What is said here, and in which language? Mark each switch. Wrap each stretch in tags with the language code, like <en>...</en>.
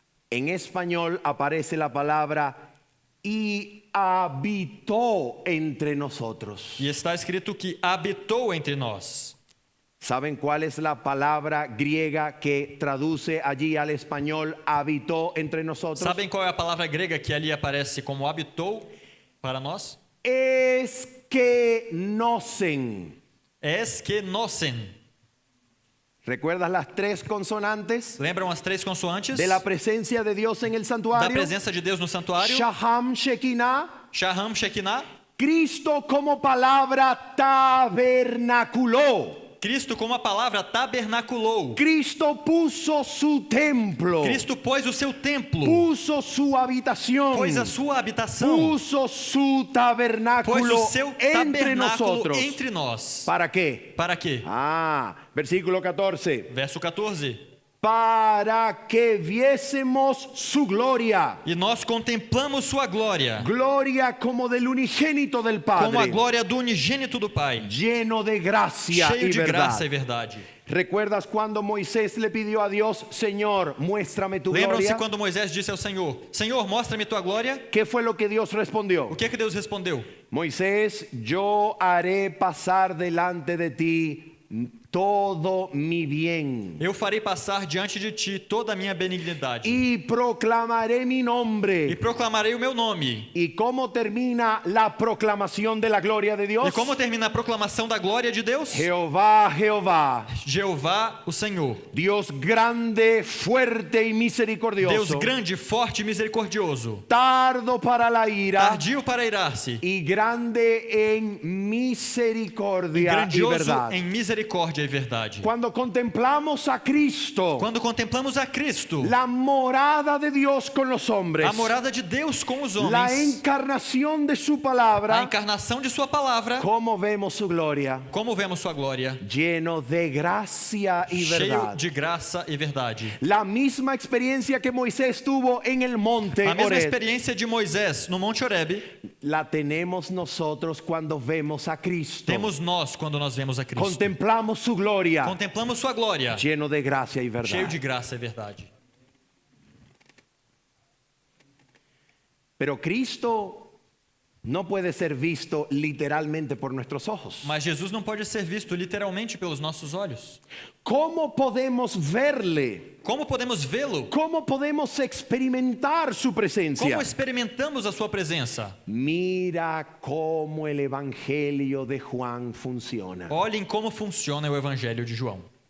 <es>En español aparece la palabra y habitó entre nosotros.</es> <pt>E está escrito que habitou entre nós.</pt> <es>¿Saben cuál es la palabra griega que traduce allí al español habitó entre nosotros?</es> <pt>Sabem qual é a palavra grega que ali aparece como habitou para nós?</pt> <es>Eskenosen.</es> <pt>Eskenosen.</pt> <es>¿Recuerdas las tres consonantes</es> <pt>Lembram as três consoantes</pt> <es>de la presencia de Dios en el</es> <pt>da</pt> <es>santuario?</es> <pt>presença de Deus no santuário?</pt> <es>Shaham, Shekinah.</es> <pt>Shaham, Shekinah.</pt> <es>Cristo como palabra tabernaculó.</es> <pt>Cristo como a palavra tabernaculou.</pt> <es>Cristo puso su templo.</es> <pt>Cristo pôs o seu templo.</pt> <es>Puso su habitación.</es> <pt>Pôs a sua habitação.</pt> <es>Puso su</es> <pt>Pôs</pt> <es>tabernáculo</es> <pt>o seu</pt> <es>entre</es> <pt>tabernáculo</pt> <es>nosotros.</es> <pt>entre nós.</pt> <es>¿Para qué?</es> <pt>Para quê?</pt> <es>Versículo 14.</es> <pt>Verso 14.</pt> <es>Para que viésemos su gloria.</es> <pt>E nós contemplamos sua glória,</pt> <es>Gloria como del unigénito del</es> <pt>como a</pt> <es>Padre.</es> <pt>glória do unigênito do Pai,</pt> <es>Lleno de gracia</es> <pt>cheio</pt> <es>y</es> <pt>de graça e</pt> <es>verdad.</es> <pt>verdade.</pt> <es>¿Recuerdas cuando Moisés le pidió a Dios, Señor, muéstrame tu</es> <pt>Lembram-se</pt> <es>gloria?</es> <pt>quando Moisés disse ao Senhor: Senhor, mostra-me tua glória?</pt> <es>¿Qué fue lo que Dios respondió?</es> <pt>O que Deus respondeu?</pt> <es>Moisés, yo haré pasar delante de ti todo mi bien</es> <pt>Eu farei passar diante de ti toda a minha benignidade</pt> <es>y proclamaré mi</es> <pt>e</pt> <es>nombre.</es> <pt>proclamarei o meu nome.</pt> <es>¿Y cómo termina la proclamación de la gloria de Dios?</es> <pt>E como termina a proclamação da glória de Deus?</pt> <es>Jehová, Jehová,</es> <pt>Jeová, o Senhor,</pt> <es>Dios grande, fuerte y</es> <pt>Deus</pt> <es>misericordioso,</es> <pt>grande, forte e misericordioso,</pt> <es>tardo para la ira</es> <pt>tardio para irar-se,</pt> <es>y grande en misericordia y</es> <pt>grandioso</pt> <es>verdad.</es> <pt>em misericórdia e verdade.</pt> <es>Cuando contemplamos a Cristo,</es> <pt>Quando contemplamos a Cristo,</pt> <es>la morada de Dios con los hombres,</es> <pt>a morada de Deus com os</pt> <es>la</es> <pt>homens,</pt> <es>encarnación de su</es> <pt>a</pt> <es>palabra,</es> <pt>encarnação de sua palavra,</pt> <es>cómo vemos su gloria,</es> <pt>como vemos sua glória,</pt> <es>lleno de gracia y</es> <pt>cheio</pt> <es>verdad.</es> <pt>de graça e verdade.</pt> <es>La misma experiencia que Moisés tuvo en el monte</es> <pt>A mesma</pt> <es>Horeb,</es> <pt>experiência de Moisés no Monte Horebe,</pt> <es>la tenemos nosotros cuando vemos a Cristo.</es> <pt>temos nós quando nós vemos a Cristo.</pt> <es>Contemplamos su gloria,</es> <pt>Contemplamos sua glória,</pt> <es>lleno de gracia y</es> <pt>cheio</pt> <es>verdad.</es> <pt>de graça e verdade.</pt> <es>Pero Cristo no puede ser visto literalmente por nuestros ojos.</es> <pt>Mas Jesus não pode ser visto literalmente pelos nossos olhos.</pt> <es>¿Cómo podemos verle?</es> <pt>Como podemos vê-lo?</pt> <es>¿Cómo podemos experimentar su presencia?</es> <pt>Como experimentamos a sua presença?</pt> <es>Mira cómo el Evangelio de Juan funciona.</es> <pt>Olhem como funciona o Evangelho de João.</pt>